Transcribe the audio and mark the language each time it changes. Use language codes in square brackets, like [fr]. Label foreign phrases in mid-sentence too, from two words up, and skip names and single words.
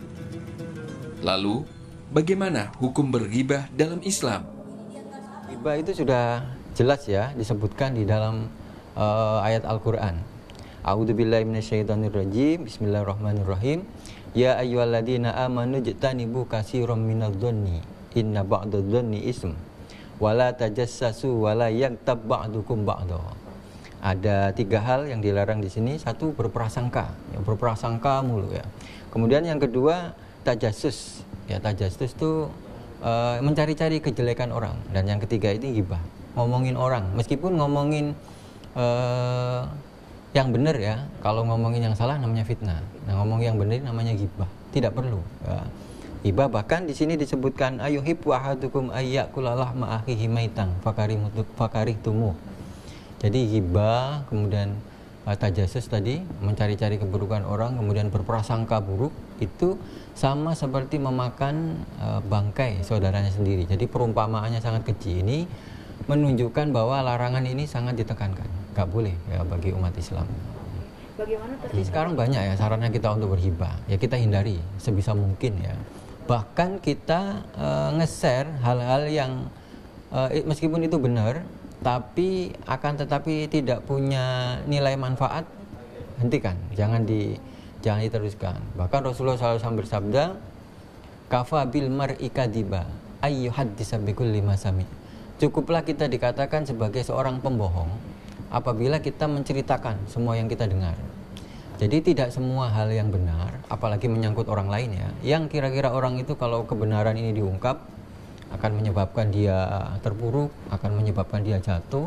[id] Lalu, bagaimana hukum berghibah dalam Islam? Ghibah itu sudah jelas ya disebutkan di dalam ayat Al-Qur'an. [ar] أعوذ بالله من الشيطان الرجيم. بسم الله الرحمن الرحيم. يا أيها الذين آمنوا اجتنبوا كثيرا من الظن إن بعض الظن إثم. ولا تجسسوا ولا يغتب بعضكم بعضا. [id] Ada 3 hal yang dilarang di sini. 1, berprasangka, ya, berprasangka mulu ya. Kemudian yang kedua, tajassus. Ya, tajassus itu mencari-cari kejelekan orang. Dan yang ketiga ini ghibah, ngomongin orang. Meskipun ngomongin yang benar ya. Kalau ngomongin yang salah namanya fitnah. Nah, ngomong yang benar namanya ghibah. Tidak perlu. Ya. Ghibah bahkan di sini disebutkan [ar] أيحب أحدكم أن يأكل لحم أخيه ميتا فكرهتموه. [id] Jadi ghibah, kemudian tajassus tadi, mencari-cari keburukan orang, kemudian berprasangka buruk, itu sama seperti memakan bangkai saudaranya sendiri. Jadi perumpamaannya sangat kecil. Ini menunjukkan bahwa larangan ini sangat ditekankan. Gak boleh ya bagi umat Islam. Bagaimana Jadi sekarang banyak ya sarannya kita untuk berghibah. Ya kita hindari sebisa mungkin ya. Bahkan kita nge-share hal-hal yang meskipun itu benar, tapi akan tetapi tidak punya nilai manfaat, hentikan, jangan diteruskan. Bahkan Rasulullah SAW bersabda, [ar] كفى بالمرء كذبا أن يحدث بكل ما سمع. [id] Cukuplah kita dikatakan sebagai seorang pembohong apabila kita menceritakan semua yang kita dengar. Jadi tidak semua hal yang benar, apalagi menyangkut orang lain ya, yang kira-kira orang itu kalau kebenaran ini diungkap akan menyebabkan dia terpuruk, akan menyebabkan dia jatuh.